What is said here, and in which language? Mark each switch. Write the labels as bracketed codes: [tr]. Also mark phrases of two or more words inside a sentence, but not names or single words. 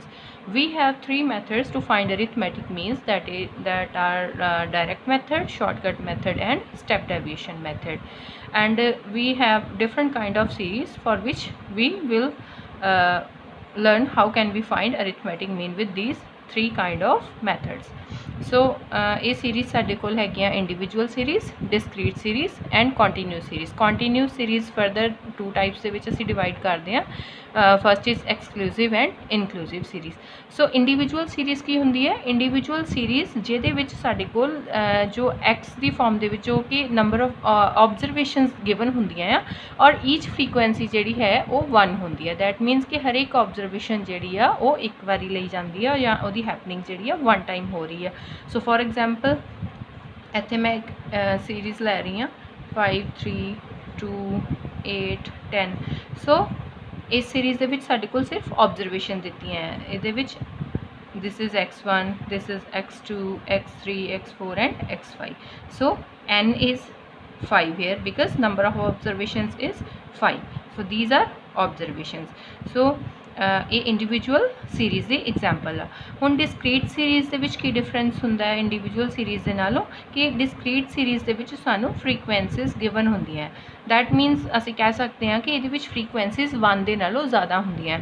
[en] We have three methods to find arithmetic means, that are direct method, shortcut method and step deviation method. And we have different kind of series for which we will learn how can we find arithmetic mean with these three kind of methods. So ਇਹ series [pa] ਸਾਡੇ ਕੋਲ ਹੈਗੀਆਂ [en] individual series, discrete series and continuous series. Continuous series further two types [pa] ਦੇ ਵਿੱਚ ਅਸੀਂ divide ਕਰਦੇ ਹਾਂ. [en] First is exclusive and inclusive series. So individual series [pa] ਕੀ ਹੁੰਦੀ ਹੈ? [en] Individual series [pa] ਜਿਹਦੇ ਵਿੱਚ ਸਾਡੇ ਕੋਲ ਜੋ x ਦੀ ਫਾਰਮ ਦੇ ਵਿੱਚ ਕਿ [en] number of observations given [pa] ਹੁੰਦੀਆਂ ਆ, ਔਰ [en] each frequency [pa] ਜਿਹੜੀ ਹੈ ਉਹ 1 ਹੁੰਦੀ ਹੈ. [en] That means [pa] ਕਿ ਹਰ ਇੱਕ observation ਜਿਹੜੀ ਆ ਉਹ ਇੱਕ ਵਾਰੀ ਲਈ ਜਾਂਦੀ ਆ ਜਾਂ ਉਹਦੀ happening ਜਿਹੜੀ ਆ [en] one time [pa] ਹੋ ਰਹੀ ਆ. [en] So for example [pa] ਇੱਥੇ ਮੈਂ ਇੱਕ series ਲੈ ਰਹੀ ਹਾਂ 5 3 2 8 10. So इस सीरीज़ ਦੇ ਵਿੱਚ ਸਾਡੇ ਕੋਲ ਸਿਰਫ ऑब्जरवेशन ਦਿੱਤੀਆਂ ਹੈ. [en] ਇਹਦੇ ਵਿੱਚ this is x1, this is x2, x3, x4 and x5. So n is 5 here because number of observations is 5. So these are observations. [pa] So ਇਹ [en] individual series [pa] ਦੀ ਐਗਜ਼ਾਮਪਲ ਆ. ਹੁਣ [en] discrete series [pa] ਦੇ ਵਿੱਚ ਕੀ ਡਿਫਰੈਂਸ ਹੁੰਦਾ ਹੈ [en] individual series [pa] ਦੇ ਨਾਲੋਂ, ਕਿ [en] discrete series [pa] ਦੇ ਵਿੱਚ ਸਾਨੂੰ [en] frequencies given [pa] ਹੁੰਦੀਆਂ. [en] that means [pa] ਅਸੀਂ ਕਹਿ ਸਕਦੇ ਹਾਂ ਕਿ ਇਹਦੇ ਵਿੱਚ ਫ੍ਰੀਕੁਐਂਸੀਜ਼ 1 ਦੇ ਨਾਲੋਂ ਜ਼ਿਆਦਾ ਹੁੰਦੀਆਂ.